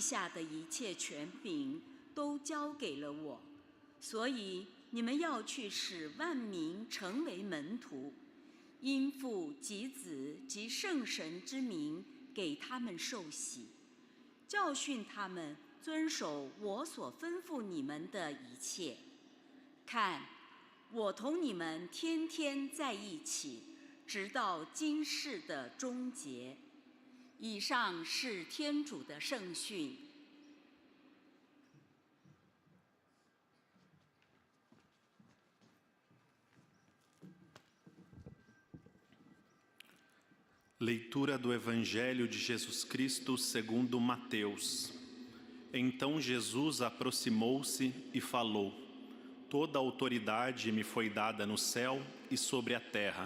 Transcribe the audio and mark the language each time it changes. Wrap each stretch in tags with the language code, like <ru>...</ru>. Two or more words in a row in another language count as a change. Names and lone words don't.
<zh>下的一切权柄都交给了我，所以你们要去使万民成为门徒，因父及子及圣神之名给他们受洗，教训他们遵守我所吩咐你们的一切。看，我同你们天天在一起，直到今世的终结。” 以上是天主的圣训。</zh> <pt>Leitura do Evangelho de Jesus Cristo segundo Mateus. Então Jesus aproximou-se e falou: Toda autoridade me foi dada no céu e sobre a terra.</pt>